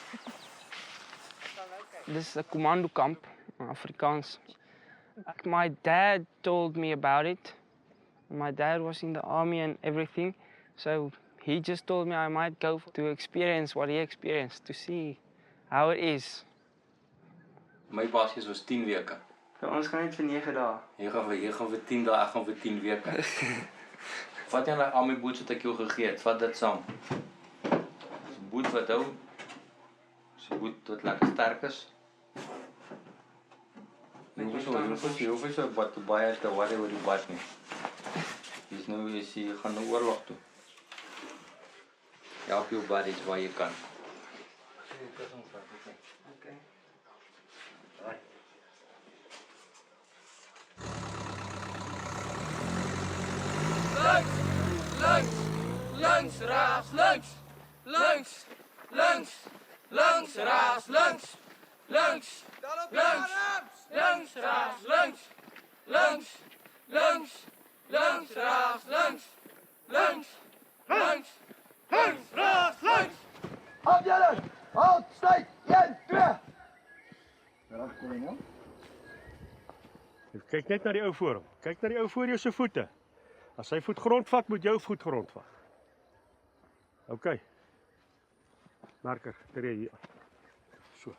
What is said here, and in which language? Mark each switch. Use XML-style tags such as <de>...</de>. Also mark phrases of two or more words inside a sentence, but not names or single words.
<en>This is a commando camp, Afrikaans. My dad told me about it. My dad was in the army and everything, so he just told me I might go to experience what he experienced, to see how it is.</en> <af>My basis was 10 weke. So, ons gaan net vir 9 dae. Jy gaan vir 10 dae, ek gaan vir 10 weke. Vat jy daai army boots wat ek jou gegee het, vat dit saam. Dis 'n boot wat hou. Dis 'n boot wat lekker sterk is. Jy hoef so wat te baie te worry oor die bad nie. Dis nou jy gaan nou oorlog toe. Help jou buddies waar jy kan. Okay. Links, rechts, links. Links, rechts, links. Links, rechts, links. Links, rechts, links. Links, rechts, links. Links, rechts, links. Afdeling! Halt! Sluit! 1, 2! Reg, kolonel. Kyk net na die ou voor hom. Kyk na die ou voor jou se voete. As sy voet grond vat, moet jou voet grond vat. OK. Merker, tree hier aan. So.</af>